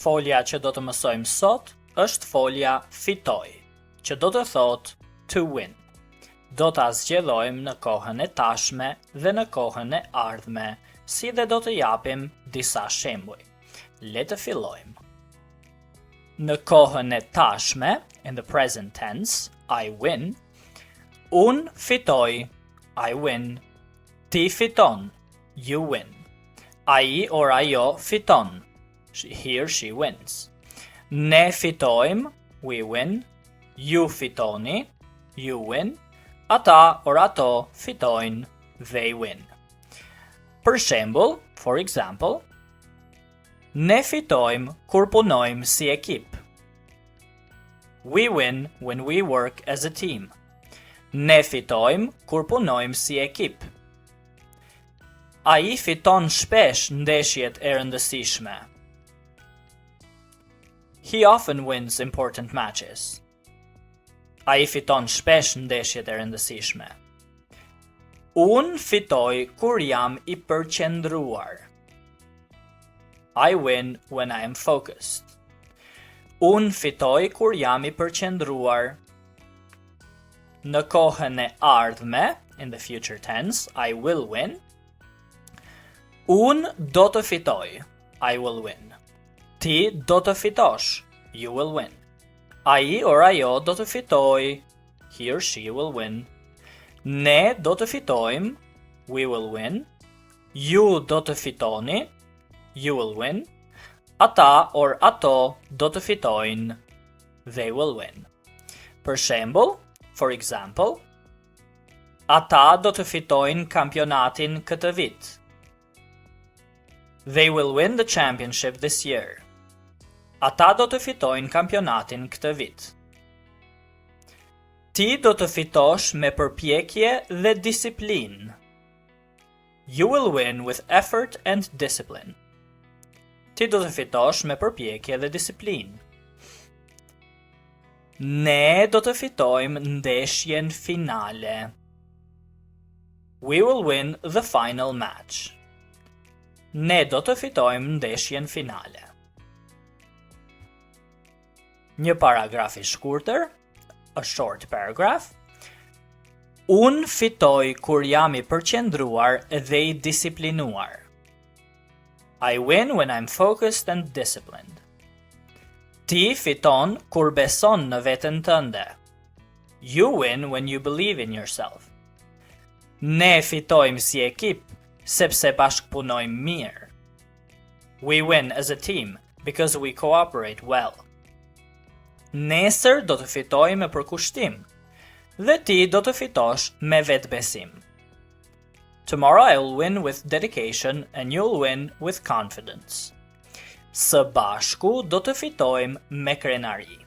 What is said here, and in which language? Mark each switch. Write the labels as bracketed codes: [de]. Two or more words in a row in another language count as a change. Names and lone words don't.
[sq] Folja që do të mësojmë sot është folja fitoj, që do të thotë [en] to win. [sq] Do ta zgjedhojmë në kohën e tashme dhe në kohën e ardhme, si dhe do të japim disa shembuj. Le të fillojmë. Në kohën e tashme, [en] in the present tense, I win. [sq] Un fitoj, [en] I win. [sq] Ti fiton, [en] you win. [sq] Ai or ajo fiton, [en] he or she wins. [sq] Ne fitojmë, [en] we win. [sq] Ju fitoni, [en] you win. [sq] Ata or ato fitojnë, [en] they win. [sq] Për shembull, [en] for example, [sq] ne fitojmë kur punojmë si ekip. [en] We win when we work as a team. [sq] Ne fitojmë kur punojmë si ekip. Ai fiton shpesh ndeshjet e rëndësishme. [en] He often wins important matches. [sq] Ai fiton shpesh ndeshjet e rëndësishme. Un fitoj kur jam I përqendruar. [en] I win when I am focused. [sq] Un fitoj kur jam I përqendruar. Në kohën e ardhme, [en] in the future tense, I will win. [sq] Un do të fitoj, [en] I will win. [sq] Ti do të fitosh, [en] you will win. [sq] Ai or ajo do të fitoj, [en] he or she will win. [sq] Ne do të fitojmë, [en] we will win. [sq] Ju do të fitoni, [en] you will win. [sq] Ata or ato do të fitojnë, [en] they will win. [sq] Për shembull, [en] for example, [sq] ata do të fitojnë kampionatin këtë vit. [en] They will win the championship this year. [sq] Ata do të fitojnë kampionatin këtë vit. Ti do të fitosh me përpjekje dhe disiplinë. [en] You will win with effort and discipline. [sq] Ti do të fitosh me përpjekje dhe disiplinë. Ne do të fitojmë ndeshjen finale. [en] We will win the final match. [sq] Ne do të fitojmë ndeshjen finale. Një paragraf I shkurtër, [en] a short paragraph. [sq] Un fitoj kur jam I përqendruar dhe I disiplinuar. [en] I win when I'm focused and disciplined. [sq] Ti fiton kur beson në veten tënde. [en] You win when you believe in yourself. [sq] Ne fitojmë si ekip sepse bashkëpunojmë mirë. [en] We win as a team because we cooperate well. [sq] Nesër do të fitoj me përkushtim dhe ti do të fitosh me vetbesim. [en] Tomorrow I'll win with dedication and you'll win with confidence. [sq] Së bashku do të fitojmë me krenari.